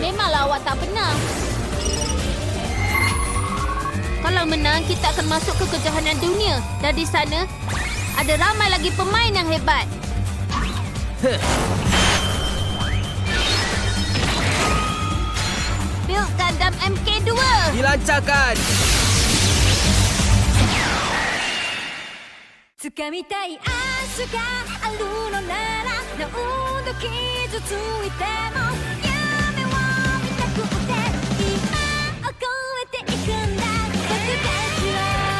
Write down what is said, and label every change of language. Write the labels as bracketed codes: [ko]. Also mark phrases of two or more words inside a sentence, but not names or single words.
[ms] Memanglah awak tak pernah. Kalau menang, kita akan masuk ke kejohanan dunia. Dan di sana, ada ramai lagi pemain yang hebat. [en] Build Gundam MK2. [ms] Dilancarkan! [ja] 掴みたい明日があるのなら何度傷ついても夢を見たくて今を越えていくんだ僕たちは